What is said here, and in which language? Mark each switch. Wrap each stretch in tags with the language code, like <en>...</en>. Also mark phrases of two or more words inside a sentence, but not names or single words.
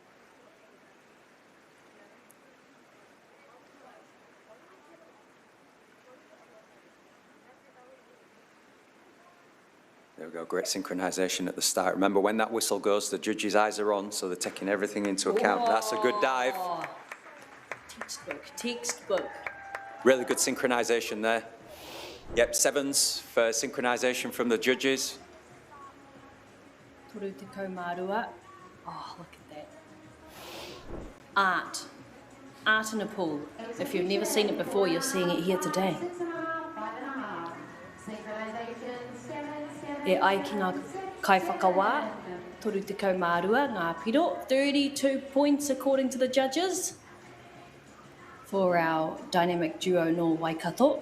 <en>There we go, great synchronization at the start. Remember, when that whistle goes, the judges' eyes are on, so they're taking everything into account. That's a good dive. Textbook. Really good synchronization there. Yep, 7s for synchronisation from the judges.</en> <mi>Toru te kaumārua.</mi> <en>Oh, look at that. Art. Art in a pool. If you've never seen it before, you're seeing it here today.</en> <mi>E ai ki ngā kaiwhakawā, toru te kaumārua, ngā piro.</mi> <en>32 points according to the judges for our dynamic duo no Waikato.</en>